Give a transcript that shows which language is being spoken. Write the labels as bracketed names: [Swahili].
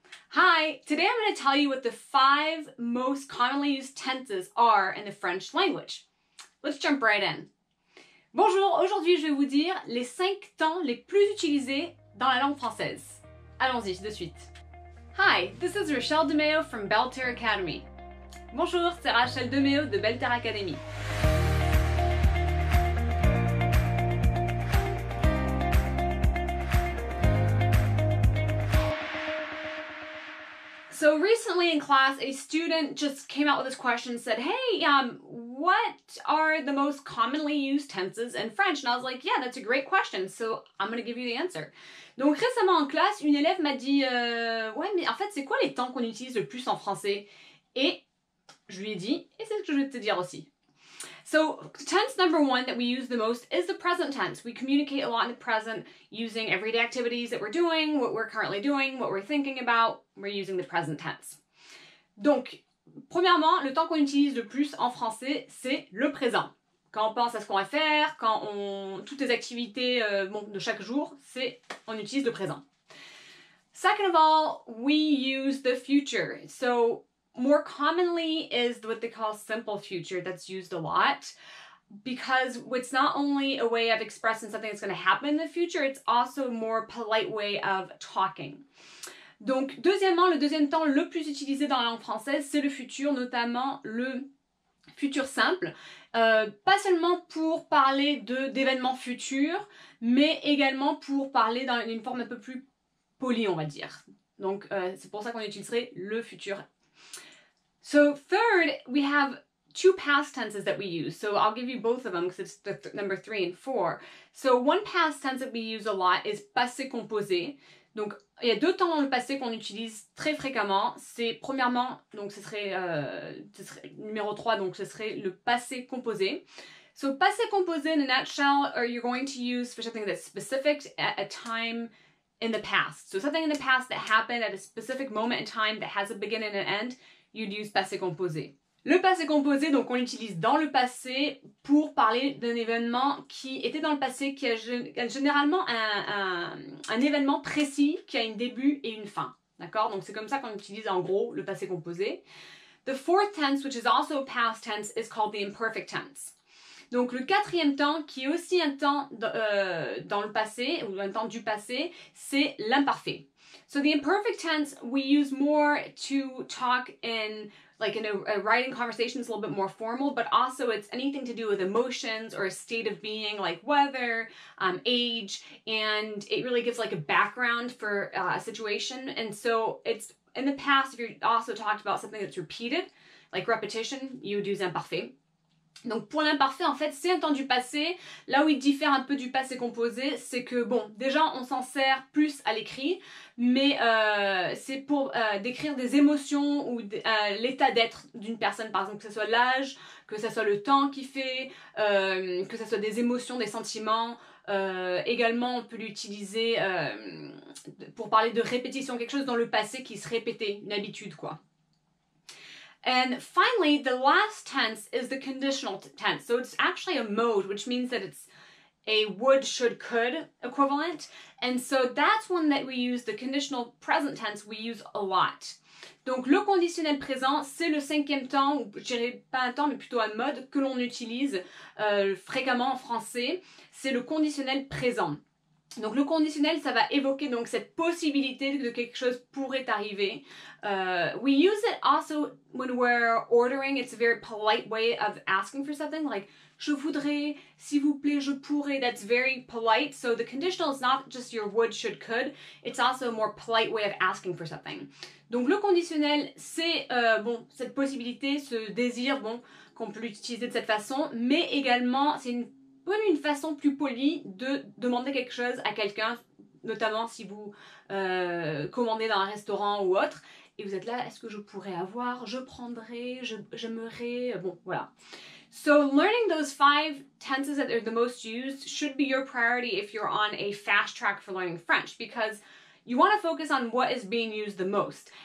[English] Hi, today I'm going to tell you what the 5 most commonly used tenses are in the French language. Let's jump right in. [French] Bonjour, aujourd'hui je vais vous dire les 5 temps les plus utilisés dans la langue française. Allons-y, de suite. [English] Hi, this is Rachele DeMeo from Belle Terre Academy. [French] Bonjour, c'est Rachele DeMeo de Belle Terre Academy. [English] So recently in class, a student just came out with this question and said, hey, what are the most commonly used tenses in French? And I was like, yeah, that's a great question. So I'm going to give you the answer. [French] Donc récemment en classe, une élève m'a dit, ouais, mais en fait, c'est quoi les temps qu'on utilise le plus en français? Et je lui ai dit, et c'est ce que je vais te dire aussi. [English] So tense number 1 that we use the most is the present tense. We communicate a lot in the present using everyday activities that we're doing, what we're currently doing, what we're thinking about. We're using the present tense. [French] Donc, premièrement, le temps qu'on utilise le plus en français, c'est le présent. Quand on pense à ce qu'on va faire, toutes les activités de chaque jour, on utilise le présent. [English] Second of all, we use the future. So more commonly is what they call simple future that's used a lot because it's not only a way of expressing something that's going to happen in the future, it's also a more polite way of talking. [French] Donc, deuxièmement, le deuxième temps le plus utilisé dans la langue française, c'est le futur, notamment le futur simple. Pas seulement pour parler d'événements futurs, mais également pour parler dans une forme un peu plus polie, on va dire. Donc, c'est pour ça qu'on utiliserait le futur. [English] So third, we have 2 past tenses that we use. So I'll give you both of them because it's the number 3 and 4. So one past tense that we use a lot is passé composé. [French] Donc il y a 2 temps dans le passé qu'on utilise très fréquemment. C'est premièrement, donc ce serait numéro 3, donc ce serait le passé composé. [English] So passé composé in a nutshell are you're going to use for something that's specific at a time in the past. So something in the past that happened at a specific moment in time that has a beginning and an end. You'd use passé composé. [French] Le passé composé, donc on l'utilise dans le passé pour parler d'un événement qui était dans le passé, qui a généralement un événement précis qui a un début et une fin. D'accord? Donc c'est comme ça qu'on utilise en gros le passé composé. [English] The fourth tense, which is also a past tense, is called the imperfect tense. [French] Donc le 4e temps, qui est aussi un temps dans le passé, ou un temps du passé, c'est l'imparfait. [English] So the imperfect tense we use more to talk in a writing conversation. It's a little bit more formal, but also it's anything to do with emotions or a state of being like weather, age, and it really gives like a background for a situation. And so it's in the past, if you also talked about something that's repeated, like repetition, you would use imparfait. [French] Donc pour l'imparfait, en fait, c'est un temps du passé. Là où il diffère un peu du passé composé, c'est que, bon, déjà, on s'en sert plus à l'écrit, mais c'est pour décrire des émotions ou l'état d'être d'une personne, par exemple, que ce soit l'âge, que ce soit le temps qu'il fait, que ce soit des émotions, des sentiments. Également, on peut l'utiliser pour parler de répétition, quelque chose dans le passé qui se répétait, une habitude, quoi. [English] And finally, the last tense is the conditional tense. So it's actually a mode, which means that it's a would, should, could equivalent. And so that's one that we use, the conditional present tense, we use a lot. [French] Donc le conditionnel présent, c'est le 5e temps, ou je dirais pas un temps, mais plutôt un mode que l'on utilise fréquemment en français. C'est le conditionnel présent. Donc le conditionnel, ça va évoquer donc cette possibilité que quelque chose pourrait arriver. [English] We use it also when we're ordering. It's a very polite way of asking for something, like [French] je voudrais, s'il vous plaît, je pourrais. [English] That's very polite. So the conditional is not just your would, should, could. It's also a more polite way of asking for something. [French] Donc le conditionnel, c'est cette possibilité, ce désir, qu'on peut l'utiliser de cette façon, mais également c'est une façon plus polie de demander quelque chose à quelqu'un, notamment si vous commandez dans un restaurant ou autre, et vous êtes là, est-ce que je pourrais avoir, je prendrais, j'aimerais, bon, voilà. [English] So learning those 5 tenses that are the most used should be your priority if you're on a fast track for learning French, because you want to focus on what is being used the most.